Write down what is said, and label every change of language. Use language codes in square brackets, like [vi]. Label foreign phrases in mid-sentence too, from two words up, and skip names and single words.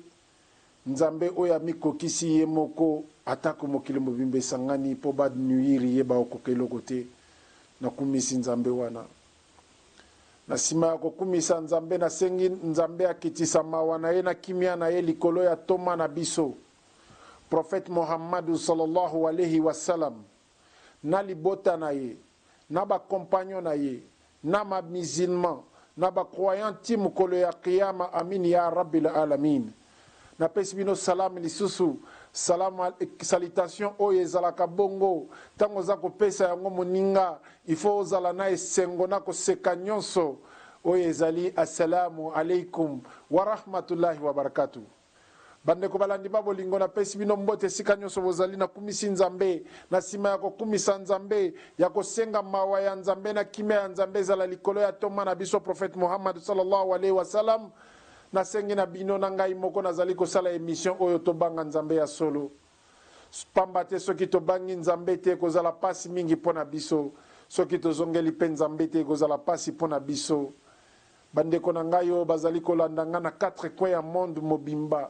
[ln] Nzambe oyo amikokisi ye moko atako mokili mobimbe sangani po ba nuiri ye ba okokeloko te. Nakumisi Nzambe wana. Na sima ya kokumisa Nzambe na sengi Nzambe akitisa mawa na ye na kimia na ye likolo ya toma na biso. [ar] Prophète Muhammadu صلى الله عليه وسلم. [ln] Na libota na ye. Na ba compagnon na ye. Na ma musulman. Na ba croyant ti mukolo ya qiyama [ar] آمين يا رب العالمين. [ln] Na pesibino salam lisusu. Salutation oyo ezalaka bongo tango za kopesa yango moninga ifo ozala na esengo na koseka nyonso oyo ezali [ar] السلام عليكم ورحمة الله وبركاته. [ln] Bandeko balandi babolingo na pesi bino mbote sika nyonso bozali na kumisi Nzambe na sima ya kokumisa Nzambe ya kosenga mawa ya Nzambe na kimia ya Nzambe ezala likolo ya toma na biso Prophète Muhammad [ar] صلى الله عليه وسلم. [ln] Na sengi na bino na ngai moko nazali kosala émission oyo tobanga Nzambe ya solo. Pamba te soki tobangi Nzambe te kozala pasi mingi pona biso. Soki tozongeli pe Nzambe te kozala pasi pona biso. Bandeko na ngai oyo bazali kolanda nga na 4 coins ya monde mobimba.